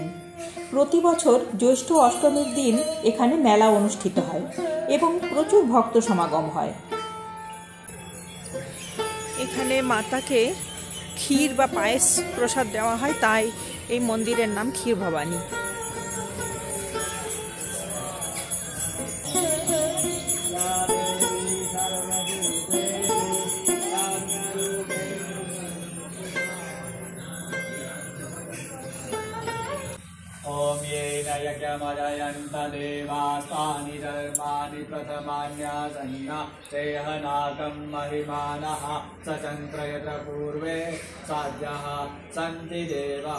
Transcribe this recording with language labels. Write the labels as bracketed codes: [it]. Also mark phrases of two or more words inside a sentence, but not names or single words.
[bn] প্রতি বছর জ্যৈষ্ঠ অষ্টমীর দিন এখানে মেলা অনুষ্ঠিত হয় এবং প্রচুর ভক্ত সমাগম হয়। এখানে মাতাকে ক্ষীর বা পায়েস প্রসাদ দেওয়া হয়, তাই এই মন্দিরের নাম ক্ষীর ভবানী। [sa] ओम येन यज्ञमजयन्त देवास्तानि धर्माणि प्रथमान्यासन्ना चेहनाकं महिमानः सचन्द्र यत्र पूर्वे साध्यः सन्ति देवः।